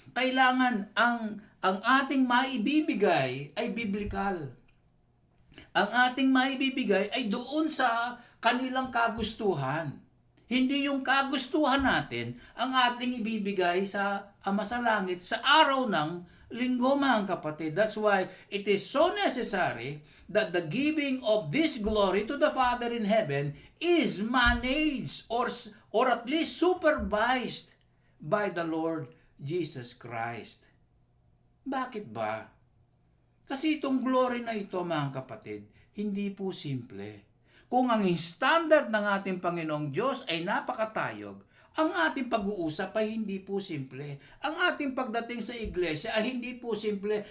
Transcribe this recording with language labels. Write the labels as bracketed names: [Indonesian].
[Filipino] Kailangan ang ating maibibigay ay biblikal. Ang ating maibibigay ay doon sa kanilang kagustuhan. Hindi yung kagustuhan natin ang ating ibibigay sa Ama sa Langit sa araw ng linggo, mga kapatid. [English] That's why it is so necessary that the giving of this glory to the Father in heaven is managed or at least supervised by the Lord Jesus Christ. [Filipino] Bakit ba? Kasi itong glory na ito, mga kapatid, hindi po simple. Kung ang standard ng ating Panginoong Diyos ay napakatayog, ang ating pag-uusap ay hindi po simple. Ang ating pagdating sa iglesia ay hindi po simple.